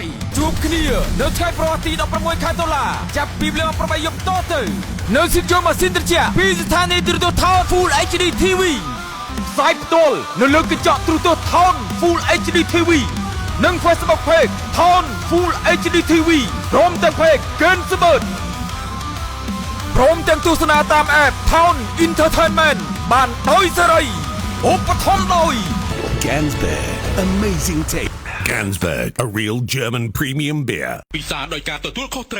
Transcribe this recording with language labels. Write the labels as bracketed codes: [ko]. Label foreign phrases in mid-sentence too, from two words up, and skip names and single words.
[km] ជួបគ្នានៅថ្ងៃប្រហ័សទី16ខែតុលាចាប់ពីម៉ោង8យប់តទៅនៅស្ទូឌីយោម៉ាស៊ីនត្រជាក់ពីស្ថានីយ៍ទូរទស្សន៍ថន Full HD TV ផ្សាយផ្ទាល់នៅលើកញ្ចក់ទូរទស្សន៍ថន Full HD TV និង Facebook Page ថន Full HD TV ព្រមទាំង Page Game Server ព្រមទាំងទស្សនាតាម App Town Entertainment បានដោយសេរីឧបត្ថម្ភដោយ [en] Gansberg Amazing Taste Gansberg a real German premium beer [km] ពិសាដោយការទទួលខុសត្រូវ